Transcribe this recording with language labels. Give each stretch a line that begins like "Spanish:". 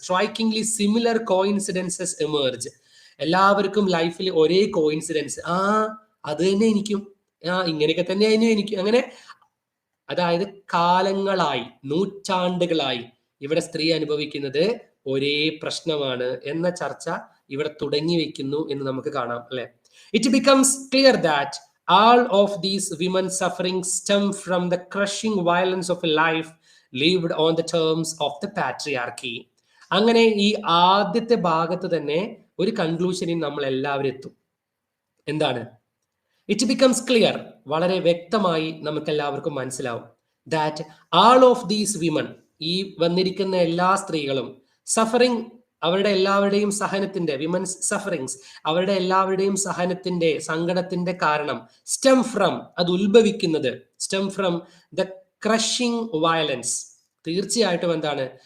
English: strikingly similar coincidences emerge,
Malayalam: എല്ലാവർക്കും ലൈഫിൽ ഒരേ കോയിൻസിഡൻസ്, അത് തന്നെ എനിക്കും, ഇങ്ങനെയൊക്കെ തന്നെയായിരുന്നു എനിക്കും. അങ്ങനെ അതായത് കാലങ്ങളായി, നൂറ്റാണ്ടുകളായി ഇവിടെ സ്ത്രീ അനുഭവിക്കുന്നത് ഒരേ പ്രശ്നമാണ് എന്ന ചർച്ച ഇവിടെ തുടങ്ങി വെക്കുന്നു എന്ന് നമുക്ക് കാണാം, അല്ലെ?
English: It becomes clear that all of these women's sufferings stem from the crushing violence of a life lived on the terms of the patriarchy.
Malayalam: അങ്ങനെ ഈ ആദ്യത്തെ ഭാഗത്ത് തന്നെ ഒരു കൺക്ലൂഷനിൽ നമ്മൾ എല്ലാവരും എത്തും. എന്താണ്?
English: it becomes clear,
Malayalam: വളരെ വ്യക്തമായി നമുക്ക് എല്ലാവർക്കും മനസ്സിലാവും.
English: that all of these women,
Malayalam: ഈ വന്നിരിക്കുന്ന എല്ലാ സ്ത്രീകളും, സഫറിങ്, അവരുടെ എല്ലാവരുടെയും സഹനത്തിന്റെ,
English: women's sufferings,
Malayalam: അവരുടെ എല്ലാവരുടെയും സഹനത്തിന്റെ, സങ്കടത്തിന്റെ കാരണം,
English: stem from,
Malayalam: അത് ഉത്ഭവിക്കുന്നത്,
English: stem from the crushing violence,
Malayalam: തീർച്ചയായിട്ടും എന്താണ്?